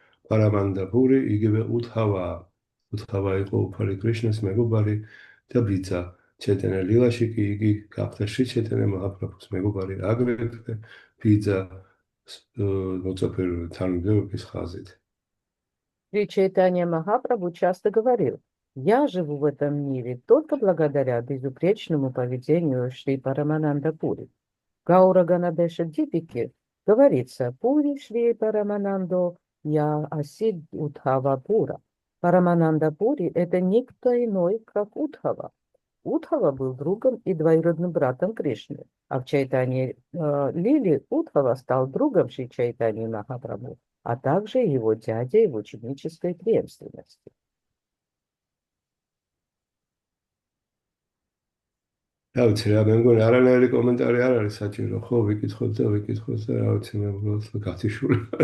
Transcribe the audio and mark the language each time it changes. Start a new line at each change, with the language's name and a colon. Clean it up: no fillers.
Georgian: პარამანდაპური იგივე უთავაა. უთავა იყო უფალი კრიშნას მეგობარი და ბიძა. ჩაიტანია ლილაში კი იგი გახდა შრი ჩაიტანია მაჰაპრაბჰუს мегобари, აგრეთვე ბიძა მოწაფე თანმიმდევრობის ხაზით.
Russian: Шри Чайтанья Махапрабху часто говорил: «Я живу в этом мире только благодаря безупречному поведению Шри Парамананда Пури». Гаура Ганадеша Дипики говорится:
Sanskrit: «Пури Шри Параманандо я Асид Удхава Пура».
Russian: Парамананда Пури – это никто иной, как Удхава. Удхава был другом и двоюродным братом Кришны, а в Чайтанье Лили Удхава стал другом Шри Чайтаньи Махапрабху, а также его дядей в ученической преемственности.
Georgian: Რავიცი რა, მე მგონი არანაირი კომენტარი არ არის საჭირო, ხო, ვიკითხოთ და რავიცი მე მგონი გათიშული.